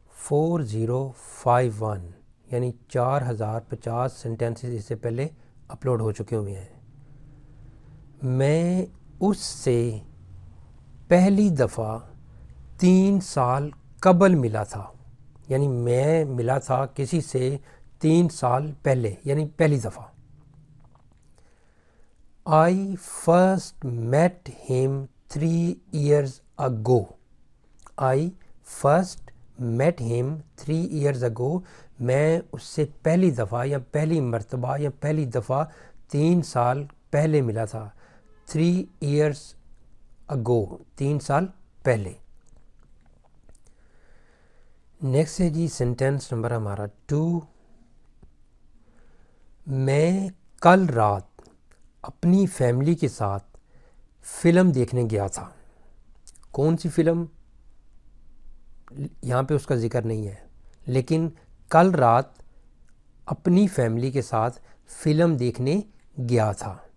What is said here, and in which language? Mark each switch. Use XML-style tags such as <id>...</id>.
<ur>4051 یعنی 4050 سینٹینسز اس سے پہلے اپلوڈ ہو چکے ہوئے ہیں۔ میں اس سے پہلی دفعہ 3 سال قبل ملا تھا، یعنی میں ملا تھا کسی سے 3 سال پہلے، یعنی پہلی دفعہ۔</ur> <en>I first met him 3 years ago. I first met him 3 years ago.</en> <ur>میں اس سے پہلی دفعہ یا پہلی مرتبہ یا پہلی دفعہ 3 سال پہلے ملا تھا۔</ur> <en>3 years ago،</en> <ur>3 سال پہلے۔ نیکسٹ ہے جی سینٹینس نمبر ہمارا 2۔ میں کل رات اپنی فیملی کے ساتھ فلم دیکھنے گیا تھا۔ کون سی فلم؟ یہاں پہ اس کا ذکر نہیں ہے، لیکن کل رات اپنی فیملی کے ساتھ فلم دیکھنے گیا تھا۔</ur>